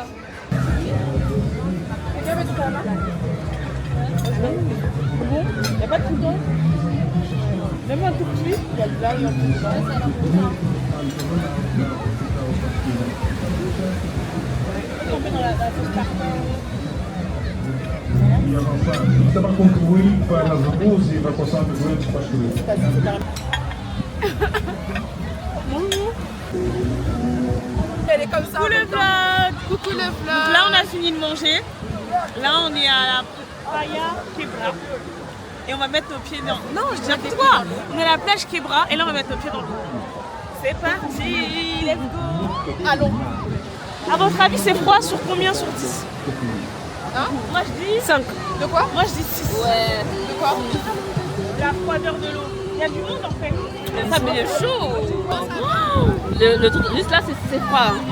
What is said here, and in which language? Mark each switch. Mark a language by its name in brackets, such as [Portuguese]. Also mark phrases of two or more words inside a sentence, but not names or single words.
[French] Quelqu'un veut du calamar? Bon, il n'y a pas de poudre? Même un tout petit? Il y a de l'ail en plus. On met dans la sauce tartare. [Portuguese] Estava concluir para as músicas e vai passar de noite para escrever. [French] Elle est comme ça. Coucou le vlog. Coucou le vlog. Donc là, on a fini de manger. Là, on est à la playa Quebra. Et on va mettre nos pieds dans... Non, je dis n'importe quoi. On est à la plage Quebra et là, on va mettre nos pieds dans l'eau. C'est parti. [English] Let's go. [French] Allons. À votre avis, c'est froid sur combien sur 10? Hein? Moi, je dis 5. De quoi? Moi, je dis 6. Ouais. De quoi? La froideur de l'eau. Il y a du monde, en fait. Ça fait chaud. Le truc, juste là, c'est froid.